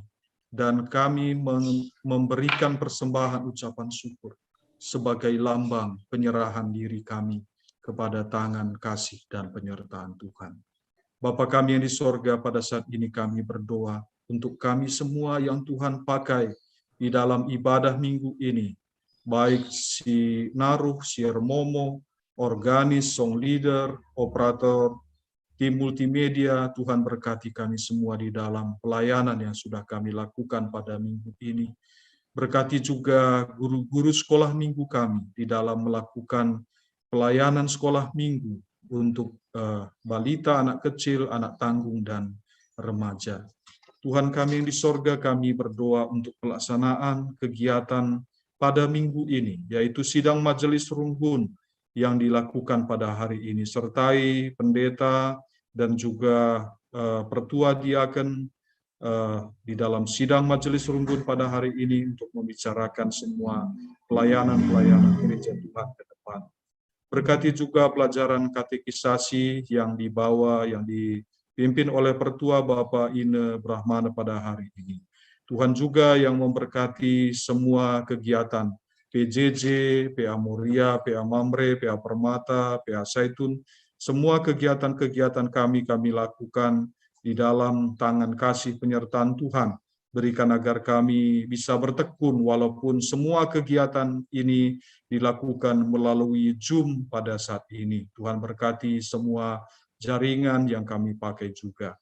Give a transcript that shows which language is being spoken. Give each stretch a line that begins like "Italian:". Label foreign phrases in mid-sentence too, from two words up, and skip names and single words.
Indonesian: Dan kami memberikan persembahan ucapan syukur sebagai lambang penyerahan diri kami kepada tangan kasih dan penyertaan Tuhan. Bapa kami yang di sorga, pada saat ini kami berdoa untuk kami semua yang Tuhan pakai di dalam ibadah minggu ini, baik si Naruh, si Momo, organis,
English: song leader,
Indonesian: operator, tim multimedia. Tuhan berkati kami semua di dalam pelayanan yang sudah kami lakukan pada minggu ini. Berkati juga guru-guru sekolah minggu kami di dalam melakukan pelayanan sekolah minggu untuk balita, anak kecil, anak tanggung, dan remaja. Tuhan kami yang di sorga, kami berdoa untuk pelaksanaan kegiatan pada minggu ini, yaitu sidang majelis rungun yang dilakukan pada hari ini, sertai pendeta dan juga pertua diaken di dalam sidang majelis rungun pada hari ini untuk membicarakan semua pelayanan-pelayanan gereja Tuhan ke depan. Berkati juga pelajaran katekisasi yang dibawa, yang dipimpin oleh pertua Bapak Ine Brahmana pada hari ini. Tuhan juga yang memberkati semua kegiatan PJJ, PA Moria, PA Mamre, PA Permata, PA Saitun, semua kegiatan-kegiatan kami lakukan di dalam tangan kasih penyertaan Tuhan. Berikan agar kami bisa bertekun walaupun semua kegiatan ini dilakukan melalui Zoom pada saat ini. Tuhan berkati semua jaringan yang kami pakai juga.